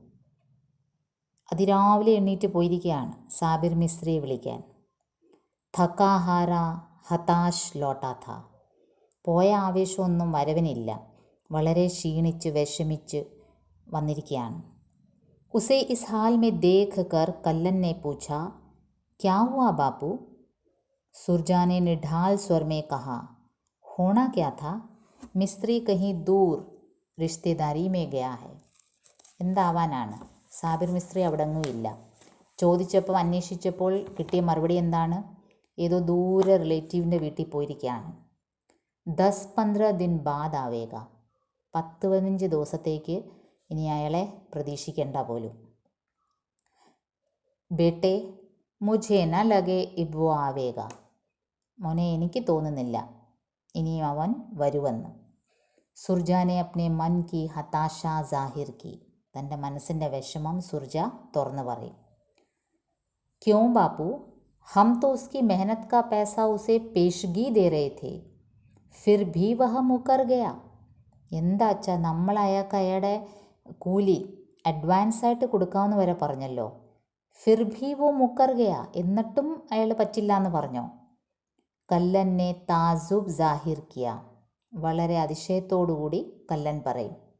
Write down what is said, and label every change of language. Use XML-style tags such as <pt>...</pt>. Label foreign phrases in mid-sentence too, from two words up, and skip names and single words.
<ml>അതിരാവിലെ എണ്ണീറ്റ് പോയിരിക്കുകയാണ് സാബിർ മിസ്ത്രിയെ വിളിക്കാൻ.</ml> <hi>थका-हारा हताश लौटा था.</hi> <ml>പോയ ആവേശമൊന്നും വരവിനില്ല, വളരെ ക്ഷീണിച്ച് വിഷമിച്ച് വന്നിരിക്കുകയാണ്.</ml> <hi>उसे इस हाल में देख कर कल्लन ने पूछा, क्या हुआ बापू? सुरजा ने निढाल स्वर में कहा, होना क्या था, मिस्त्री कहीं दूर रिश्तेदारी में गया है.</hi> <ml>എന്താവാനാണ്, സാബിർ മിസ്ത്രി അവിടെങ്ങും ഇല്ല. ചോദിച്ചപ്പോൾ അന്വേഷിച്ചപ്പോൾ കിട്ടിയ മറുപടി എന്താണ്, ഏതോ ദൂരെ റിലേറ്റീവിൻ്റെ വീട്ടിൽ പോയിരിക്കുകയാണ്.</ml> <hi>10-15 दिन बाद ആവേഗ.</hi> <ml>10-15 ദിവസത്തേക്ക് ഇനി അയാളെ പ്രതീക്ഷിക്കേണ്ട പോലും.</ml> <hi>बेटे मुझे न लगे अब वो आवेगा.</hi> <ml>മോനെ, എനിക്ക് തോന്നുന്നില്ല ഇനിയും അവൻ വരുമെന്ന്.</ml> <hi>सुरजा ने अपने मन की हताशा ज़ाहिर की.</hi> <ml>തൻ്റെ മനസ്സിൻ്റെ വിഷമം സുർജ തുറന്നു പറയും.</ml> <hi>क्यों बापू, हम तो उसकी मेहनत का पैसा उसे पेशगी दे रहे थे, फिर भी वह मुकर गया.</hi> <ml>എന്താ അച്ഛാ, നമ്മൾ അയാൾക്ക് അയാളുടെ കൂലി അഡ്വാൻസായിട്ട് കൊടുക്കാമെന്ന് വരെ പറഞ്ഞല്ലോ.</ml> <hi>फिर भी वो मुकर गया,</hi> <ml>എന്നിട്ടും അയാൾ പറ്റില്ല എന്ന് പറഞ്ഞോ.</ml> <hi>कल्लन ने ताज्जुब ज़ाहिर किया.</hi> <ml>വളരെ അതിശയത്തോടുകൂടി കല്ലൻ പറയും.</ml>